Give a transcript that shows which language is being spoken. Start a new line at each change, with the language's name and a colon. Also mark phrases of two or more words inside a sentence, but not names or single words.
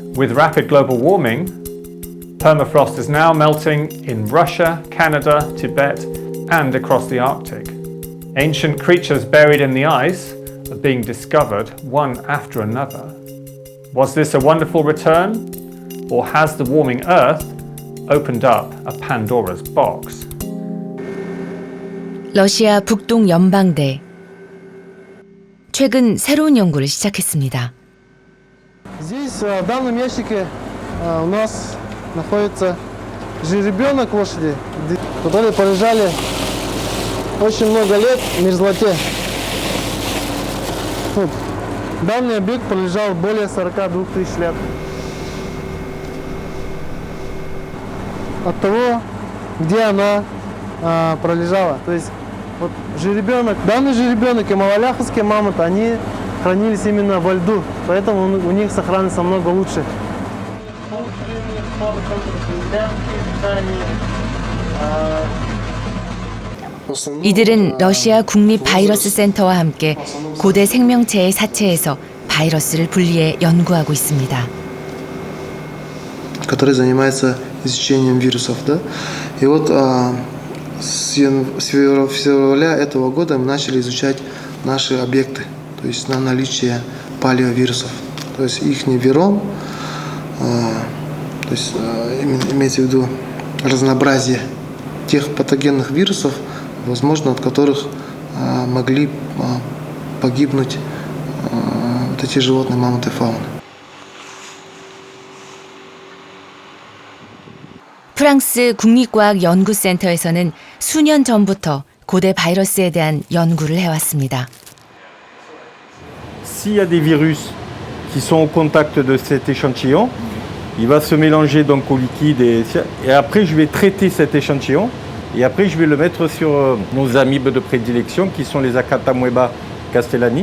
English: With rapid global warming, permafrost is now melting in Russia, Canada, Tibet, and across the Arctic. Ancient creatures buried in the ice are being discovered one after another. Was this a wonderful return, or has the warming Earth opened up a Pandora's box?
Korean: 러시아 북동 연방대. 최근 새로운 연구를 시작했습니다.
Russian: Здесь, в данном ящике, у нас находится жеребенок лошади, которые полежали очень много лет в мерзлоте. Данный объект пролежал более 42 тысяч лет. От того, где она пролежала. То есть вот данный жеребенок и малоляховские мамонты, они хранились именно во льду, поэтому у них сохранность намного лучше.
Korean: 이들은 러시아 국립 바이러스 센터와 함께 고대 생명체의 사체에서 바이러스를 분리해 연구하고 있습니다.
Russian: который занимается изучением вирусов, да. И вот с февраля этого года мы начали изучать наши объекты, то есть на наличие палеовирусов, то есть их виром, то есть имеется в виду разнообразие тех патогенных вирусов, возможно, от которых могли погибнуть вот эти животные, мамонты, фауны.
Korean: 프랑스 국립과학연구센터에서는 수년 전부터 고대 바이러스에 대한 연구를 해왔습니다.
French: S'il y a des virus qui sont au contact de cet échantillon, il va se mélanger donc au liquide et après je vais traiter cet échantillon et après je vais le mettre sur nos amibes de prédilection qui sont les
Latin: Acanthamoeba castellani.